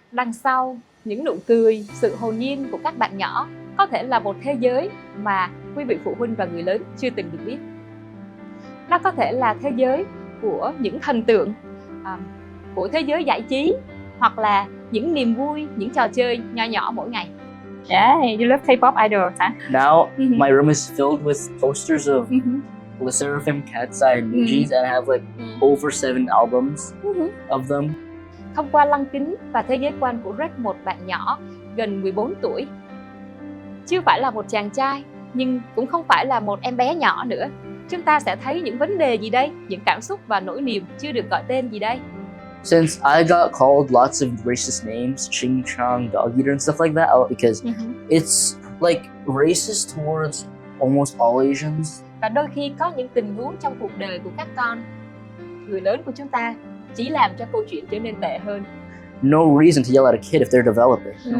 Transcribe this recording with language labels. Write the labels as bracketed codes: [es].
[vi] Đằng sau những nụ cười, sự hồn nhiên của các bạn nhỏ có thể là một thế giới mà quý vị phụ huynh và người lớn chưa từng được biết. Nó có thể là thế giới của những thần tượng, của thế giới giải trí, hoặc là những niềm vui, những trò chơi nho nhỏ mỗi ngày. [en] Yeah, you love K-pop idols, hả? Now, my room is filled with posters of the Seraphim Cat's Eye New Jeans, and I have like over 7 albums of them. [vi] Thông qua lăng kính và thế giới quan của Rex, một bạn nhỏ gần 14 tuổi, chưa phải là một chàng trai, nhưng cũng không phải là một em bé nhỏ nữa. Chúng ta sẽ thấy những vấn đề gì đây? Những cảm xúc và nỗi niềm chưa được gọi tên gì đây? [en] Since I got called lots of racist names, ching chong, dog eater, and stuff like that, because it's like racist towards almost all Asians. [vi] Và đôi khi có những tình huống trong cuộc đời của các con, người lớn của chúng ta, chỉ làm cho câu chuyện trở nên tệ hơn. [en] No reason to yell at a kid if they're developing.